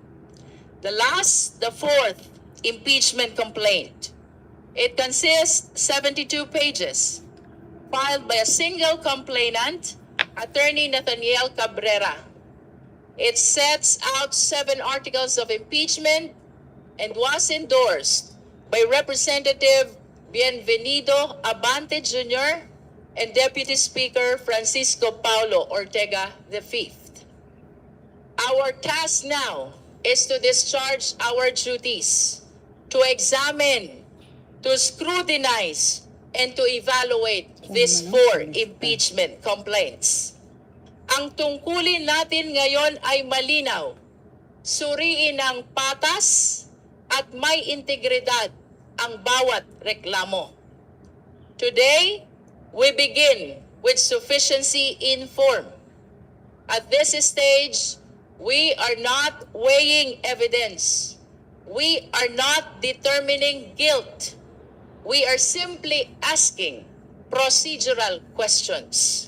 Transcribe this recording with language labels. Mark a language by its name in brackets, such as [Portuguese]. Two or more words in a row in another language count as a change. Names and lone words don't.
[English] The fourth impeachment complaint. It consists 72 pages, filed by a single complainant, Attorney Nathaniel Cabrera. It sets out 7 articles of impeachment and was endorsed by Representative Bienvenido Abante Jr. and Deputy Speaker Francisco Paulo Ortega V. Our task now is to discharge our duties, to examine, to scrutinize, and to evaluate these 4 impeachment complaints. [Filipino] Ang tungkulin natin ngayon ay malinaw. Suriin ng patas at may integridad ang bawat reklamo. [English] Today, we begin with sufficiency in form. At this stage, we are not weighing evidence. We are not determining guilt. We are simply asking procedural questions.